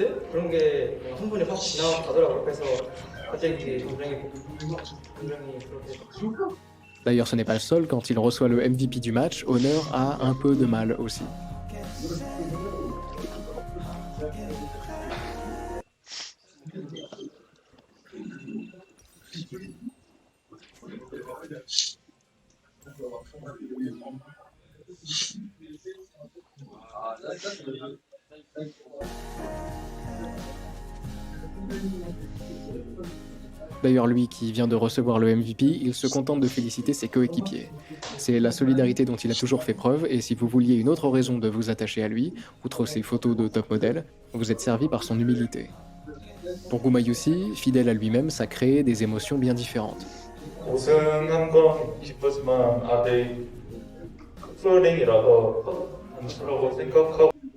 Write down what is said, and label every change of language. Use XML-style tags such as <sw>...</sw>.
<ko>그런 게 한 번에 확 지나가더라고요. 그래서 갑자기 감정이 그렇게.</ko> <fr>D'ailleurs, ce n'est pas le seul, quand il reçoit le MVP du match, Honor a un peu de mal aussi. D'ailleurs, lui qui vient de recevoir le MVP, il se contente de féliciter ses coéquipiers. C'est la solidarité dont il a toujours fait preuve, et si vous vouliez une autre raison de vous attacher à lui, outre ses photos de top modèle, vous êtes servi par son humilité. Pour Gumayusi, fidèle à lui-même, ça crée des émotions bien différentes.</fr> <ko>우승한 건 기쁘지만 아직 프로링이라서 단수라고 생각하고</ko>